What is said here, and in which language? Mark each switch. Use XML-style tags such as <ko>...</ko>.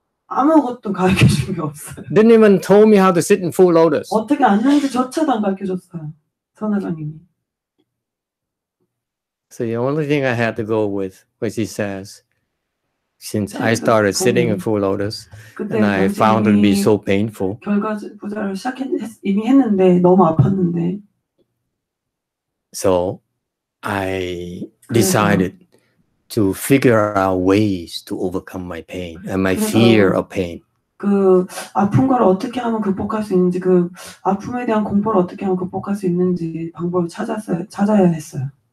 <ko>아무것도 가르쳐준 게 없어요.</ko> <en>Didn't even told me how to sit in full lotus.</en> <ko>어떻게 앉는지조차도 안 가르쳐줬어요. 선화장님이.</ko> <en>So the only thing I had to go with was he says, since I started sitting in full lotus,</en> <ko>그때</ko> <en>and I found it to be</en> <ko>당신이</ko> <en>so painful.</en> <ko>결과부자를 이미 했는데 너무 아팠는데.</ko> <en>So I decided to figure out ways to overcome my pain and my fear of pain.</en> <ko>그 아픈 걸 어떻게 하면 극복할 수 있는지, 그 아픔에 대한 공포를 어떻게 하면 극복할 수 있는지 방법을 찾아야 했어요.</ko>